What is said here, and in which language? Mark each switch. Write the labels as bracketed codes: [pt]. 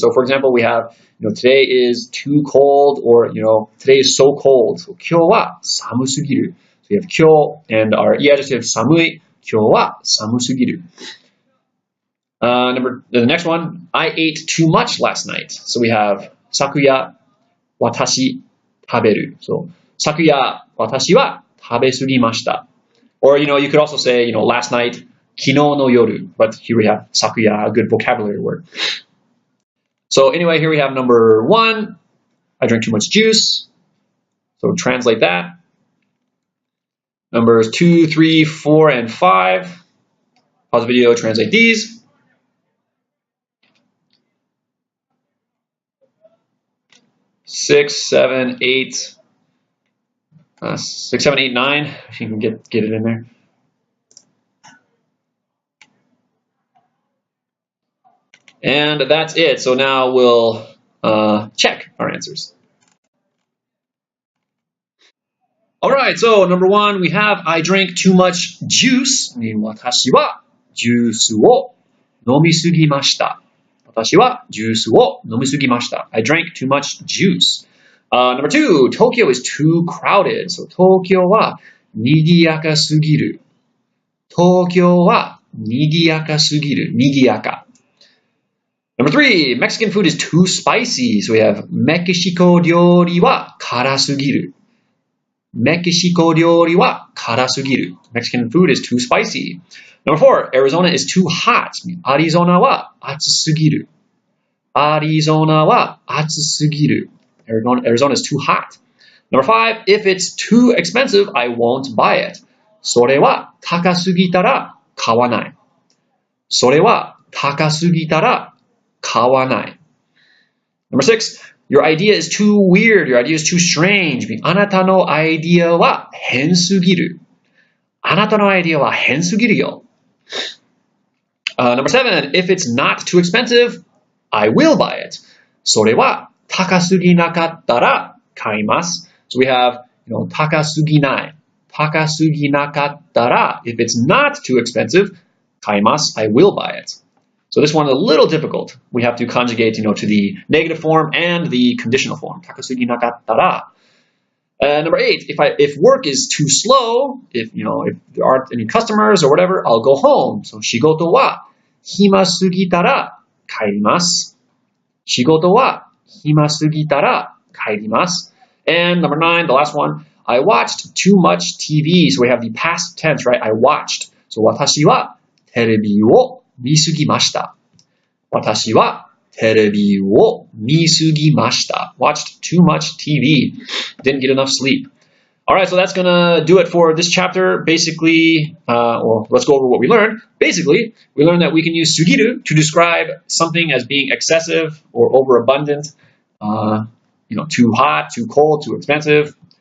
[en] So for example, we have, today is too cold, or, today is so cold. [ja] So 今日は寒すぎる. [en] So we have 今日 and our e-adjective 寒い. [ja] 今日は寒すぎる. [en] The next one, I ate too much last night. So we have [ja] 昨夜、私、食べる. So 昨夜、私は食べ過ぎました. [en] Or, you could also say, last night, [ja] 昨日の夜. [en] But here we have 昨夜, a good vocabulary word. So anyway, here we have number 1. I drink too much juice. So translate that. Numbers 2, 3, 4, and 5. Pause the video, translate these. Six, seven, eight, 6, 7, 8, 9. If you can get it in there. And that's it. So now we'll check our answers. All right. So number 1, we have I drank too much juice. [ja] 私はジュースを飲みすぎました。私はジュースを飲みすぎました。 [en] I drank too much juice. Number 2, Tokyo is too crowded. [ja] So 東京は賑やかすぎる。東京は賑やかすぎる。賑やか。 [en] Number 3, Mexican food is too spicy. [ja] So we have メキシコ料理は辛すぎる。メキシコ料理は辛すぎる。 [en] Mexican food is too spicy. Number 4, Arizona is too hot. [ja] アリゾナは暑すぎる。アリゾナは暑すぎる。 [en] Arizona is too hot. Number 5, if it's too expensive, I won't buy it. [ja] それは高すぎたら買わない。それは高すぎたら買わない。 [en] Number 6, your idea is too weird. Your idea is too strange. [ja] あなたのアイディアは変すぎる。あなたのアイディアは変すぎるよ。 [en] Number 7, if it's not too expensive, I will buy it. [ja] それは高すぎなかったら買います。 [en] So we have, [ja] 高すぎない。高すぎなかったら, [en] if it's not too expensive, [ja] 買います。 [en] I will buy it. So this one is a little difficult. We have to conjugate, to the negative form and the conditional form. [ja] 高すぎなかったら. [en] Number 8, if work is too slow, if there aren't any customers or whatever, I'll go home. [ja] So 仕事は暇すぎたら帰ります。仕事は暇すぎたら帰ります。 [en] And number 9, the last one, I watched too much TV. So we have the past tense, right? I watched. [ja] So 私はテレビを見すぎました。私はテレビを見すぎました。 [en] Watched too much TV. Didn't get enough sleep. All right, so that's going to do it for this chapter. Basically, let's go over what we learned. Basically, we learned that we can use sugiru to describe something as being excessive or overabundant, too hot, too cold, too expensive.